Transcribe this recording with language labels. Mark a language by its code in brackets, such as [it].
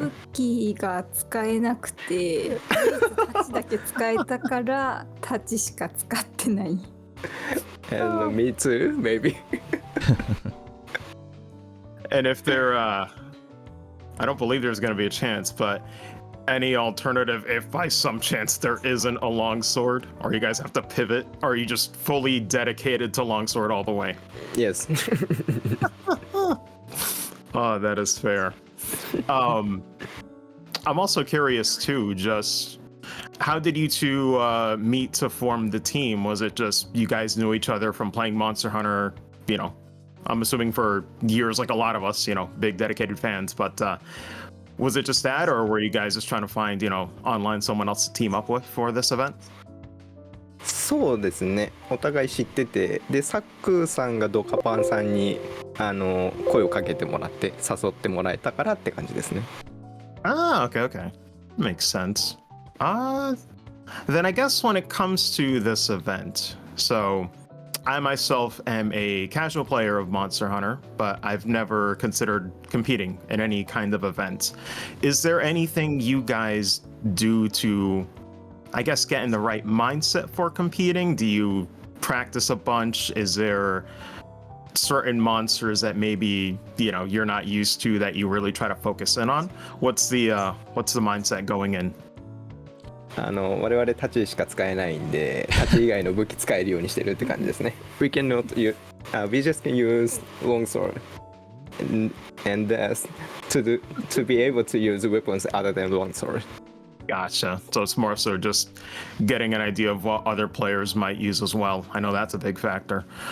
[ja] 武器が使えなくて、タッチだけ使えたからタッチしか使ってない。 [en] And me too, maybe. And if there, I don't believe there's going to be a chance, but any alternative if by some chance there isn't a longsword, or you guys have to pivot, or are you just fully dedicated to longsword all the way? Yes. Oh, that is fair. I'm also curious too, just how did you two meet to form the team? Was it just you guys knew each other from playing Monster Hunter, you know, I'm assuming for years like a lot of us, you know, big dedicated fans, but was it just that, or were you guys just trying to find, you know, online someone else to team up with for this event? [ja] そうですね。お互い知ってて、でサックさんがドカパンさんに声をかけてもらって誘ってもらえたからって感じですね。 [en] Ah, okay. Makes sense. Then I guess when it comes to this event, so I myself am a casual player of Monster Hunter, but I've never considered competing in any kind of event. Is there anything you guys do to, I guess, get in the right mindset for competing? Do you practice a bunch? Is there certain monsters that maybe, you know, you're not used to that you really try to focus in on? What's the mindset going in? [ja] 我々タチしか使えないんで、タチ以外の武器使えるようにしてるって感じですね。 [en] We cannot use, we just can use longsword, and to be able to use weapons other than longsword. Gotcha. So it's more so just getting an idea of what other players might use as well. I know that's a big factor.